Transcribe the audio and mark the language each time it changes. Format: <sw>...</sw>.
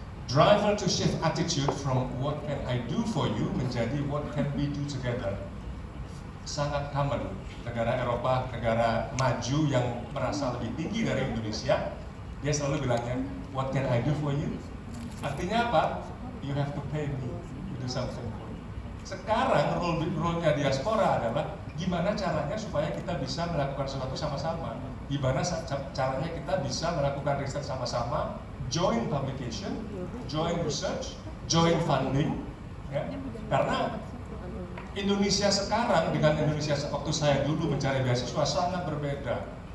<en>Driver to shift attitude from what can I do for you</en> <id>menjadi</id> <en>what can we do together.</en> <id>Sangat common. Negara Eropa, negara maju yang merasa lebih tinggi dari Indonesia, dia selalu bilangnya,</id> <en>what can I do for you?</en> <id>Artinya apa?</id> <en>You have to pay me to do something for you.</en> <id>Sekarang role-nya diaspora adalah gimana caranya supaya kita bisa melakukan sesuatu sama-sama. Gimana caranya kita bisa melakukan riset sama-sama,</id> <en>joint publication, joint research, joint funding.</en> <id>Ya. Karena Indonesia sekarang dengan Indonesia waktu saya dulu mencari beasiswa sangat berbeda.</id>